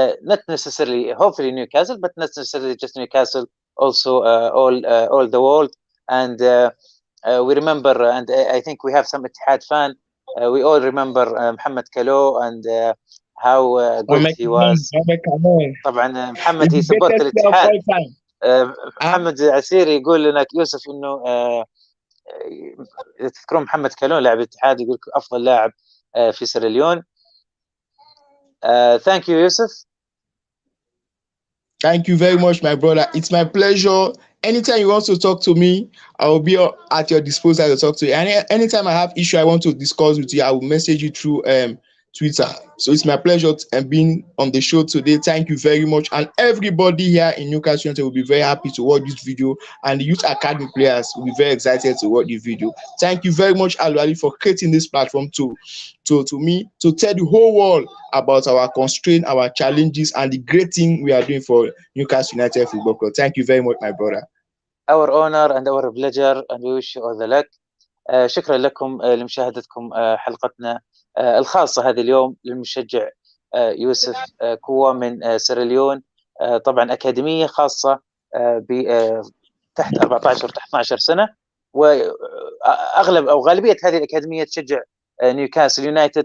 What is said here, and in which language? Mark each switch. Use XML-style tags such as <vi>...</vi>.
<en>Not necessarily, hopefully Newcastle, but not necessarily just Newcastle, also all the world. And we remember, and I think we have some Ittihad fan. We all remember Mohamed Kalo and how good he was.</en> <ar>طبعا محمد</ar> <en>he supported</en> <ar>الاتحاد. محمد عسيري يقول لنا يوسف انه تذكرون محمد كالون لاعب الاتحاد، يقول افضل لاعب في سيراليون.</ar> <en>Thank you, Yusuf. Thank you very much, my brother. It's my pleasure. Anytime you want to talk to me, I will be at your disposal to talk to you. And anytime I have issue I want to discuss with you, I will message you through Twitter. So it's my pleasure being on the show today. Thank you very much. And everybody here in Newcastle will be very happy to watch this video. And the Youth Academy players will be very excited to watch this video. Thank you very much, Al-Walid, for creating this platform to me, to tell the whole world about our constraints, our challenges, and the great thing we are doing for Newcastle United Football Club. Thank you very much, my brother. Our honor and our pleasure, and we wish you all the luck.</en> <ar>شكرا لكم لمشاهدتكم حلقتنا الخاصة هذا اليوم للمشجع يوسف كوة من سيراليون. طبعا أكاديمية خاصة تحت 14 تحت 12 سنة، وأغلب أو غالبية هذه الأكاديمية تشجع نيوكاسل يونايتد.</ar>